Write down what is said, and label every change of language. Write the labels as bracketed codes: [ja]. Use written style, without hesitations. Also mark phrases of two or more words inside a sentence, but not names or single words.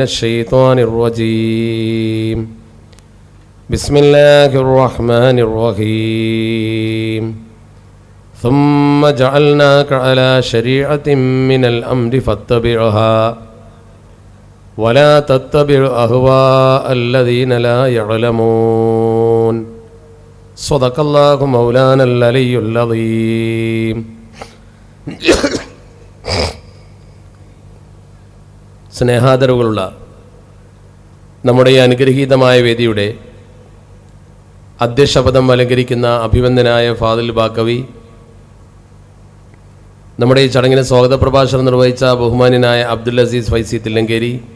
[ar] الشيطان الرجيم بسم الله الرحمن الرحيم ثم جعلناك على شريعة من الأمر فاتبعها ولا تتبع أهواء الذين لا يعلمون صدق الله مولانا العلي العظيم. [ml] സ്നേഹാദരവുകളുള്ള നമ്മുടെ ഈ അനുഗ്രഹീതമായ വേദിയുടെ അധ്യക്ഷപദം അലങ്കരിക്കുന്ന അഭിവന്ദനായ ഫാദിൽ ബാക്കവി, നമ്മുടെ ഈ ചടങ്ങിന് സ്വാഗത പ്രഭാഷണം നിർവഹിച്ച ബഹുമാന്യനായ അബ്ദുൽ അസീസ് ഫൈസി തില്ലങ്കേരി,